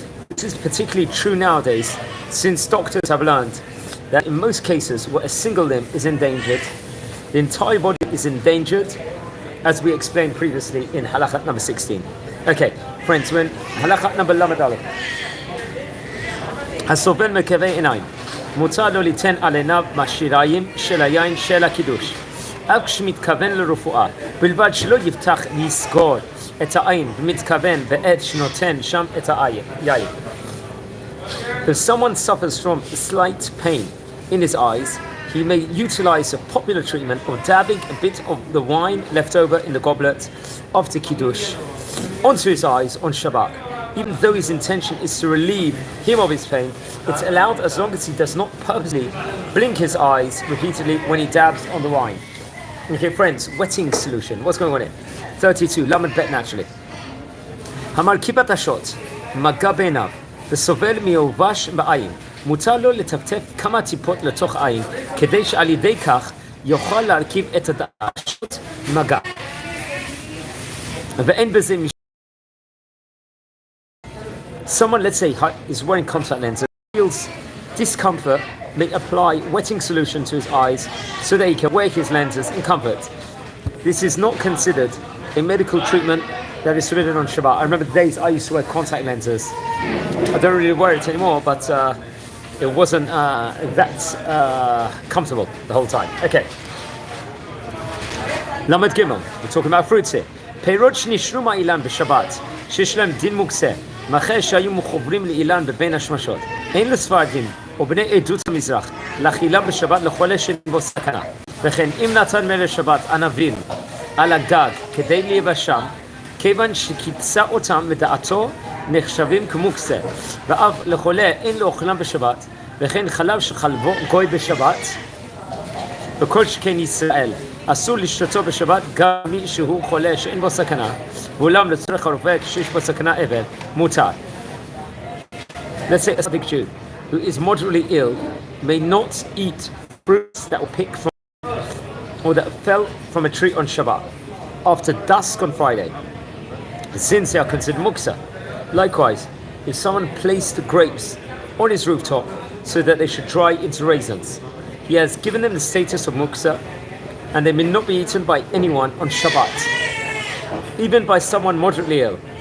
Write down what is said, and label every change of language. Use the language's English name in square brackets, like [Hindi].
[English] This is particularly true nowadays, since doctors have learned that in most cases where a single limb is endangered, the entire body is endangered, as we explained previously in Halakha number 16. Okay, friends, we're in Halakha number Lamed Aleph. [Hebrew] הסובל מכאבי עיניים, מותר לו ליתן על עיניו מכשיריים של היין של הקידוש. אף כשמתכוון לרפואה, בלבד שלא יפתח לסגור את העין ומתכוון בעת שנותן שם את היין. [English] If someone suffers from slight pain in his eyes, he may utilize a popular treatment of dabbing a bit of the wine left over in the goblet of the Kiddush onto his eyes on Shabbat. Even though his intention is to relieve him of his pain, it's allowed as long as he does not purposely blink his eyes repeatedly when he dabs on the wine. Okay, friends, wetting solution. What's going on here? 32, Lamed Bet naturally. [Hebrew] Hamar kipat ashot, maga beinav, וסובל מיובש בעין, מותר לו לטפטף כמה טיפות לתוך עין, כדי שעל ידי כך יוכל להרכיב את הדעשות מגע. ואין בזה [English] Someone, let's say, is wearing contact lenses, feels discomfort, may apply wetting solution to his eyes so that he can wear his lenses in comfort. This is not considered a medical treatment that is forbidden on Shabbat. I remember the days I used to wear contact lenses. I don't really wear it anymore, but it wasn't that comfortable the whole time. Okay. Lamed Gimel. We're talking about fruits here. [Hebrew] פירות שנשרו מהאילן בשבת, שיש להם דין מוקצה, מאחר שהיו מחוברים לאילן בבין השמשות. אין לספרדים או בני עדות המזרח לאכילם בשבת לחולה שאין בו סכנה. וכן, אם נתן מלך שבת ענבים על הגג כדי להיבשם, כיוון שקיצה אותם מדעתו נחשבים כמוקצה, ואף לחולה אין לו אוכלם בשבת, וכן חלב שחלבו גוי בשבת, וכל שכן ישראל, אסור לשתותו בשבת גם מי שהוא חולה שאין בו סכנה, ואולם לצורך הרופא כשיש בו סכנה אבל, מותר. [English] Let's say a sick Jew who is moderately ill may not eat fruits that were picked from or that fell from a tree on Shabbat after dusk on Friday, since they are considered muksa. Likewise, if someone placed the grapes on his rooftop so that they should dry into raisins, he has given them the status of muksa, and they may not be eaten by anyone on Shabbat, even by someone moderately ill.